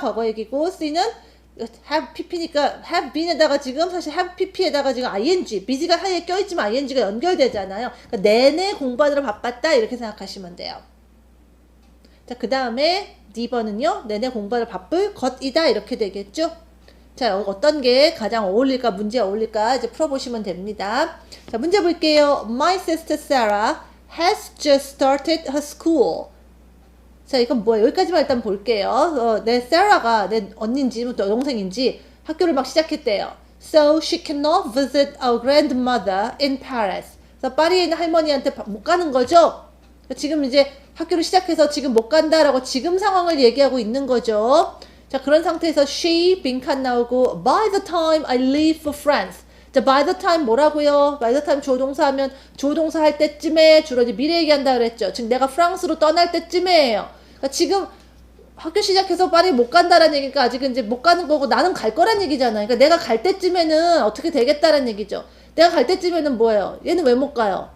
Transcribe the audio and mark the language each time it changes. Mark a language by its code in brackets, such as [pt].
[ko] 과거 얘기고, C는 have pp니까 [en] have been [ko] 에다가 지금 사실 have pp에다가 지금 ing, busy가 사이에 껴있지만 ing가 연결되잖아요. 그러니까 내내 공부하느라 바빴다 이렇게 생각하시면 돼요. 자, 그 다음에 D번은요, 내내 공부하느라 바쁠 것이다 이렇게 되겠죠. 자, 어떤 게 가장 어울릴까, 문제에 어울릴까 이제 풀어보시면 됩니다. 자, 문제 볼게요. [en] My sister Sarah has just started her school. [ko] 자, 이건 뭐야? 여기까지만 일단 볼게요. 내 세라가 내 언니인지 여동생인지 학교를 막 시작했대요. [en] So she cannot visit our grandmother in Paris. [ko] 그래서 파리에 있는 할머니한테 못 가는 거죠. 지금 이제 학교를 시작해서 지금 못 간다라고 지금 상황을 얘기하고 있는 거죠. [en] 자, 그런 상태에서 she [ko] 빈칸 나오고 [en] by the time I leave for France. [ko] 자, by the time 뭐라고요? [en] by the time [ko] 조동사 하면 조동사 할 때쯤에 주로 이제 미래 얘기한다 그랬죠. 지금 내가 프랑스로 떠날 때쯤에예요. 그러니까 지금 학교 시작해서 파리 못 간다라는 얘기니까 아직은 이제 못 가는 거고 나는 갈 거란 얘기잖아요. 그러니까 내가 갈 때쯤에는 어떻게 되겠다라는 얘기죠. 내가 갈 때쯤에는 뭐예요? 얘는 왜 못 가요?